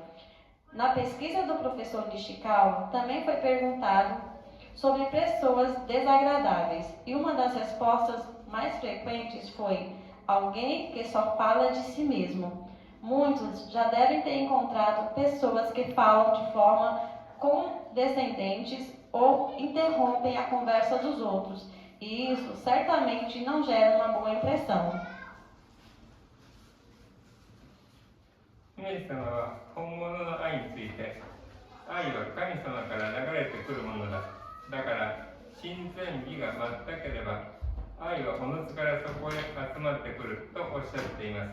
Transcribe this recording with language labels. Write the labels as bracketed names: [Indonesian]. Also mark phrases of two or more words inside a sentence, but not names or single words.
[Portuguese] Na pesquisa do professor Nishikawa, também foi perguntado sobre pessoas desagradáveis e uma das respostas mais frequentes foi alguém que só fala de si mesmo. Muitos já devem ter encontrado pessoas que falam de forma condescendente ou interrompem a conversa dos outros, e isso certamente não gera uma boa impressão. [Japanese] イエス様は本物の愛について、愛は神様から流れてくるものだ。だから親善義が全ければ愛はおのずからそこへ集まってくるとおっしゃっています。